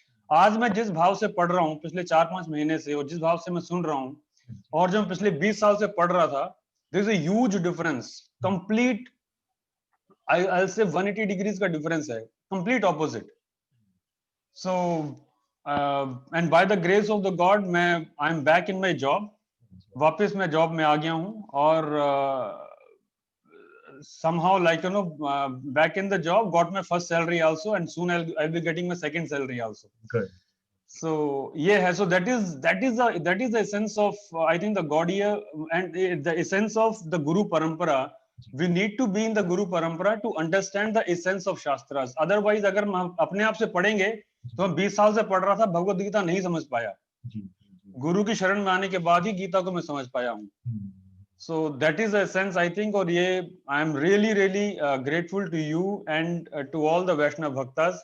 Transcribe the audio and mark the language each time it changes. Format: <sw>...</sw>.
<hi>आज मैं जिस भाव से पढ़ रहा हूँ पिछले 4-5 महीने से, और जिस भाव से मैं सुन रहा हूँ, और जब पिछले 20 साल से पढ़ रहा था,</hi> <en>there is a huge difference,</en> <hi>complete I से 180 डिग्रीज का डिफरेंस है,</hi> <en>Complete opposite. So and by the grace of the God I am back in my job,</en> <hi>वापस मैं जॉब में आ गया हूँ।</hi> <en>और somehow back in the job, got my first salary also, and soon I'll be getting my second salary also. Good. So yeah, so that is the essence of I think the Gaudiya and the essence of the Guru Parampara. We need to be in the Guru Parampara to understand the essence of Shastras. Otherwise,</en> <hi>अगर हम अपने आप से पढ़ेंगे तो हम 20 साल से पढ़ रहा था, भगवत गीता नहीं समझ पाया। गुरु की शरण में आने के बाद ही गीता को मैं समझ पाया हूँ।</hi> <en>So that is the essence, I think.</en> <hi>और ये</hi> <en>I am really grateful to you and to all the Vaishnav Bhaktas.</en>